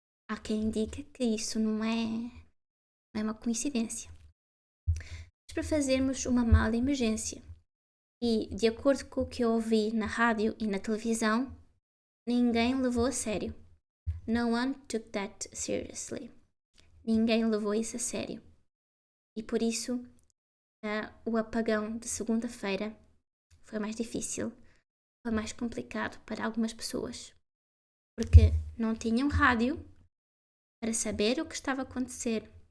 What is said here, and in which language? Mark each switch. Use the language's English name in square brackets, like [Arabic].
[Portuguese] Há quem diga que isso não é uma coincidência. Mas para fazermos uma mala de emergência. E, de acordo com o que eu ouvi na rádio e na televisão, ninguém levou a sério. [English] No one took that seriously. [Portuguese] Ninguém levou isso a sério. E por isso, o apagão de segunda-feira foi mais difícil, foi mais complicado para algumas pessoas. Porque não tinham rádio para saber o que estava a acontecer.